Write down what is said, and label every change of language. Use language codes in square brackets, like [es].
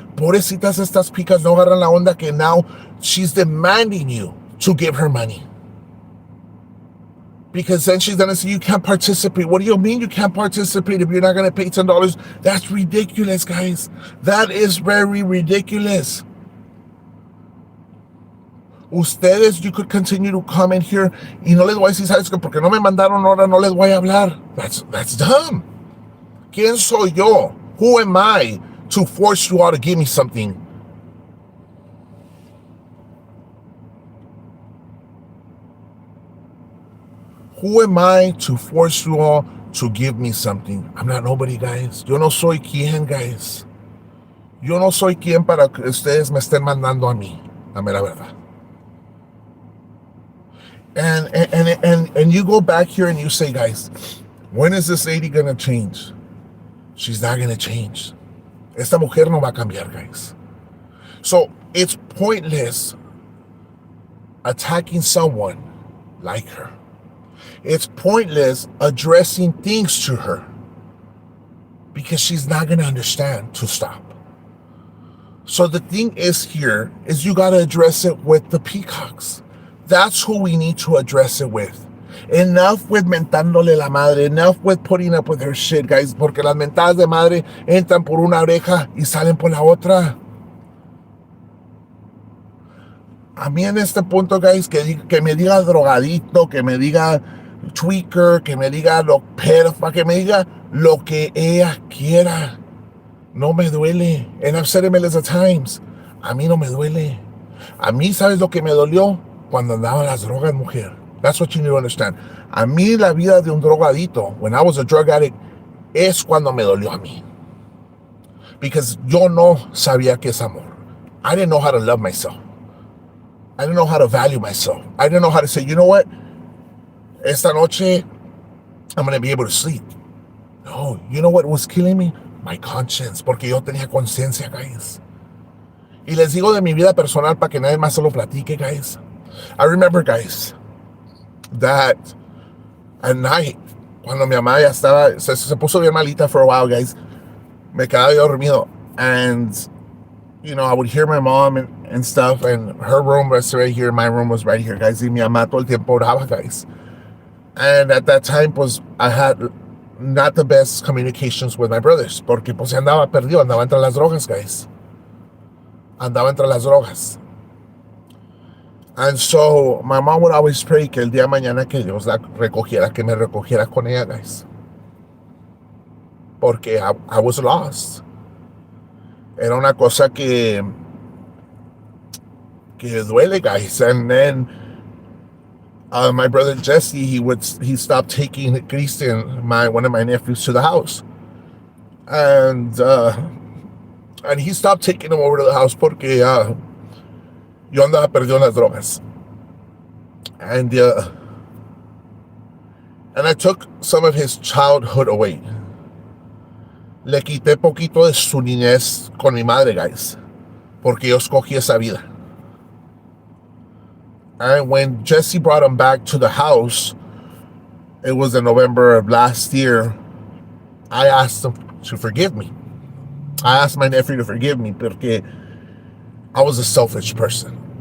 [es] Pobrecitas estas picas no agarran la onda que [en] now she's demanding you to give her money. Because then she's gonna say you can't participate. What do you mean you can't participate if you're not gonna pay $10? That's ridiculous, guys. That is very ridiculous. [es] Ustedes, [en] you could continue to comment here [es] y no les voy a decir, ¿sabes qué? Porque no me mandaron ahora, no les voy a hablar. [en] That's dumb. [es] ¿Quién soy yo? [en] Who am I to force you all to give me something? Who am I to force you all to give me something? I'm not nobody, [es] guys. Yo no soy quien, guys. Yo no soy quien para que ustedes me estén mandando a mí. Dame la verdad. [en] And you go back here and you say, guys, when is this lady gonna change? She's not gonna change. [es] Esta mujer no va a cambiar, guys. [en] So it's pointless attacking someone like her. It's pointless addressing things to her because she's not going to understand to stop. So the thing is here is you got to address it with the peacocks. That's who we need to address it with. Enough with [es] mentándole la madre. [en] Enough with putting up with her shit, guys. [es] Porque las mentadas de madre entran por una oreja y salen por la otra. A mí en este punto, guys, que me diga drogadito, que me diga tweaker, que me diga lo perfa, que me diga lo que ella quiera. No me duele. [en] And I've said it millions of times. [es] A mí no me duele. A mí, ¿sabes lo que me dolió? Cuando andaba las drogas, mujer. [en] That's what you need to understand. [es] A mí la vida de un drogadito, [en] when I was a drug addict, [es] es cuando me dolió a mí. [en] Because [es] yo no sabía qué es amor. [en] I didn't know how to love myself. I didn't know how to value myself. I didn't know how to say, you know what? [es] Esta noche, [en] I'm going to be able to sleep. No, you know what was killing me? My conscience, [es] porque yo tenía conciencia, guys. Y les digo de mi vida personal para que nadie más se lo platique, guys. [en] I remember, guys, that at night, [es] cuando mi mamá ya estaba, se puso bien malita [en] for a while, guys, [es] me quedaba yo dormido. [en] And, you know, I would hear my mom and stuff, and her room was right here, my room was right here, guys. [es] Y mi mamá todo el tiempo oraba, guys. [en] And at that time, [es] pues, [en] I had not the best communications with my brothers, [es] porque pues andaba perdido, andaba entre las drogas, guys. Andaba entre las drogas. [en] And so, my mom would always pray [es] que el día de mañana que Dios la recogiera, que me recogiera con ella, [en] guys. [es] Porque [en] I was lost. [es] Era una cosa que duele, guys. [en] And then, my brother Jesse, he stopped taking Christian, one of my nephews, to the house, and he stopped taking him over to the house [es] porque yo andaba perdido en las drogas, [en] and I took some of his childhood away. [es] Le quité poquito de su niñez con mi madre, guys, porque yo escogí esa vida. [en] And when Jesse brought him back to the house, it was in November of last year, I asked him to forgive me. I asked my nephew to forgive me porque I was a selfish person.